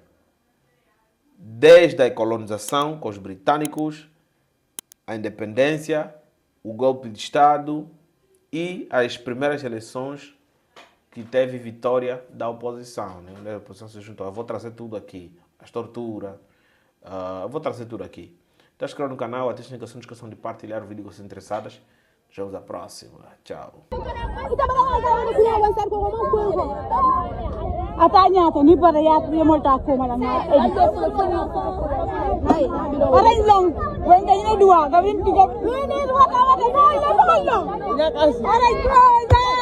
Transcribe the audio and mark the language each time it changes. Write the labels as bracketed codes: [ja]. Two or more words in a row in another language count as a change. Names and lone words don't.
[pt] Desde a colonização com os britânicos, a independência, o golpe de Estado e as primeiras eleições que teve vitória da oposição, né? A oposição se juntou. Eu vou trazer tudo aqui. As torturas. Eu vou trazer tudo aqui. Então, inscreva no canal, ative a notificação de partilhar o vídeo com os interessadas. Nos vemos na próxima. Tchau. Atanya ni para ya tu mo ta ko mala na arai long when they no dua ga win tiga ni dua ta wa ta no long arai ko